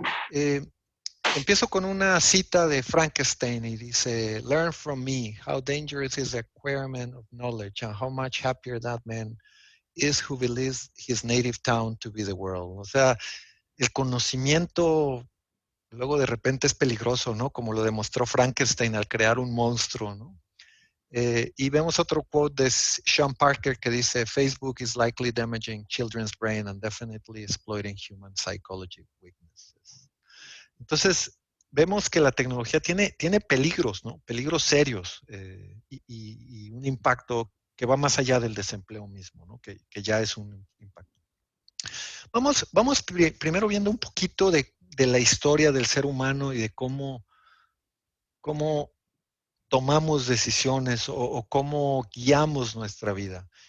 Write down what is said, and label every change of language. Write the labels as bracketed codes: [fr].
[es] Eh, Empiezo con una cita de Frankenstein y dice, [en] Learn from me how dangerous is the acquirement of knowledge and how much happier that man is who believes his native town to be the world. [es] O sea, el conocimiento luego de repente es peligroso, ¿no? Como lo demostró Frankenstein al crear un monstruo, ¿no? Y vemos otro quote de Sean Parker que dice, [en] Facebook is likely damaging children's brain and definitely exploiting human psychology weaknesses. [es] Entonces, vemos que la tecnología tiene peligros, ¿no? Peligros serios y un impacto que va más allá del desempleo mismo, ¿no? Que ya es un impacto. Vamos primero viendo un poquito de la historia del ser humano y de cómo tomamos decisiones o cómo guiamos nuestra vida.